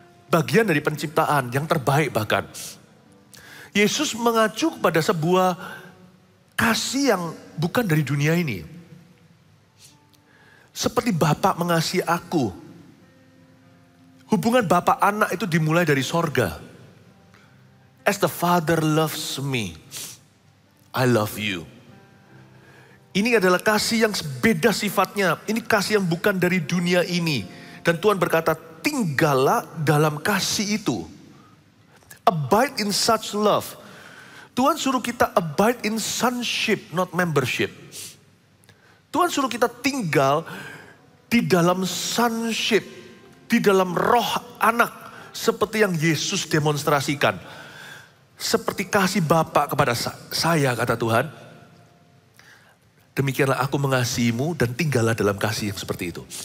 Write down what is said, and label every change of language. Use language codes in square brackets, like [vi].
[id] Bagian dari penciptaan yang terbaik bahkan. Yesus mengacu pada sebuah kasih yang bukan dari dunia ini. Seperti Bapa mengasihi aku. Hubungan Bapa anak itu dimulai dari sorga. [en] As the Father loves me, I love you. [id] Ini adalah kasih yang beda sifatnya. Ini kasih yang bukan dari dunia ini. Dan Tuhan berkata, tinggallah dalam kasih itu. [en] Abide in such love. [id] Tuhan suruh kita [en] abide in sonship, not membership. [id] Tuhan suruh kita tinggal di dalam sonship, di dalam roh anak, seperti yang Yesus demonstrasikan. Seperti kasih Bapa kepada saya, kata Tuhan. Demikianlah aku mengasihimu dan tinggallah dalam kasih yang seperti itu.